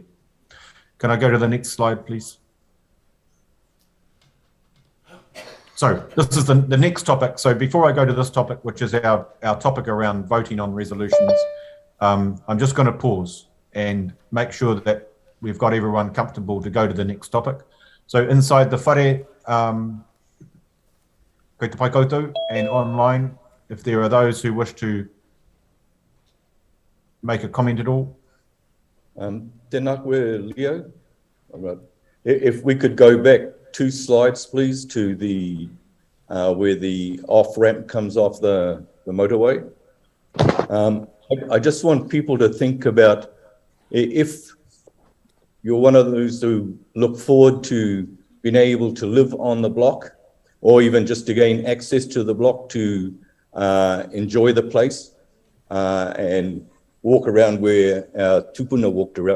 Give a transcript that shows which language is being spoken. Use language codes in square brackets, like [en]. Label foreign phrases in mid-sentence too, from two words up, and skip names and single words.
[en] Can I go to the next slide, please? So this is the next topic. So before I go to this topic, which is our topic around voting on resolutions, I'm just going to pause and make sure that we've got everyone comfortable to go to the next topic. So inside the whare, [mi] koe te pai koutou, [en] and online, if there are those who wish to make a comment at all. [mi] Tēnā koe, Leo. [en] If we could go back 2 slides, please, to the where the off-ramp comes off the motorway. I just want people to think about, if you're one of those who look forward to being able to live on the block, or even just to gain access to the block to enjoy the place and walk around where our tupuna walked around.